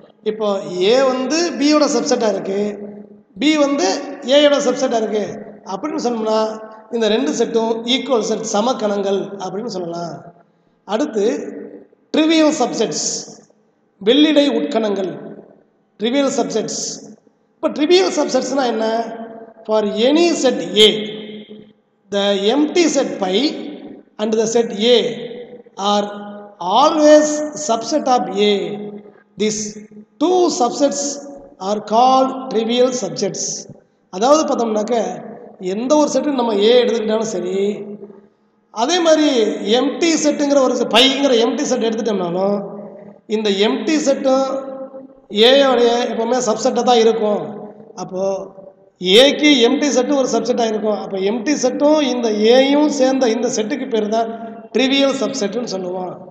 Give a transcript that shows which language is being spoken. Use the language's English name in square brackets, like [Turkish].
[Tamil] இப்போ ஏ வந்து பியோட சப்செட்டாக இருக்குது, பி வந்து ஏயோட சப்செட்டாக இருக்குது அப்படின்னு சொன்னோம்னா இந்த ரெண்டு செட்டும் ஈக்குவல் செட், சம கணங்கள் அப்படின்னு சொல்லலாம். அடுத்து ட்ரிவியல் சப்செட்ஸ், வெள்ளிடை உட்கணங்கள், ட்ரிவியல் சப்செட்ஸ். இப்போ ட்ரிவியல் சப்செட்ஸ்னால் என்ன, [English] For any set A, the empty set pi and the set A are always subset of A. These two subsets are called trivial subsets. [Tamil] அதாவது பார்த்தோம்னாக்க எந்த ஒரு செட்டு நம்ம ஏ எடுத்துக்கிட்டாலும் சரி, அதே மாதிரி எம்டி செட்டுங்கிற ஒரு பைங்கிற எம்டி செட் எடுத்துட்டோம்னாலும் இந்த எம்டி செட்டும் ஏயோடைய எப்போவுமே சப்செட்டாக தான் இருக்கும். அப்போது ஏக்கு எம்டி செட்டு ஒரு சப்செட்டாக இருக்கும். அப்போ எம்டி செட்டும் இந்த ஏயும் சேர்ந்த இந்த செட்டுக்கு பேர் தான் ட்ரிவியல் சப்செட்டுன்னு சொல்லுவோம்.